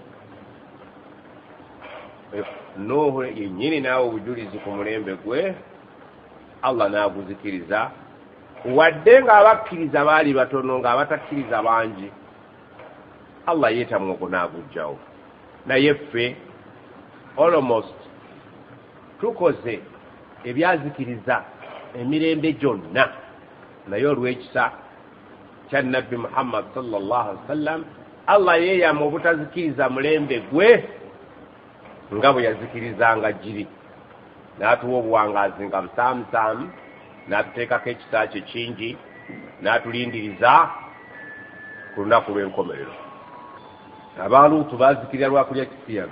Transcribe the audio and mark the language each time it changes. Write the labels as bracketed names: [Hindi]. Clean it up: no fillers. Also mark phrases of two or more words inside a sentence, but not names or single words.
[Ganda] Nuhu yennyini naawe obujulizi ku mulembe gwe Allah n'aguzikiriza, wadde ng'abakkiriza baali batono, ng'abatakkiriza bangi. Allah yeetamwa ogwo n'aguggyawo. Naye ffe almost tukoze ebyazikiriza emirembe gyonna, naye olw'ekisa kya Nabbi Muhammad [Arabic] صلى الله عليه وسلم [Ganda] Allah yeeyama obutazikiriza mulembe gwe nga bwe yazikirizanga giri, n'atuwa obuwangaazi nga busaamusaamu, n'atuteekako ekisa kye kingi, n'atulindiriza ku lunaku lw'enkomerero. Abaaluutu baazikirira lwakulya kisiyaga.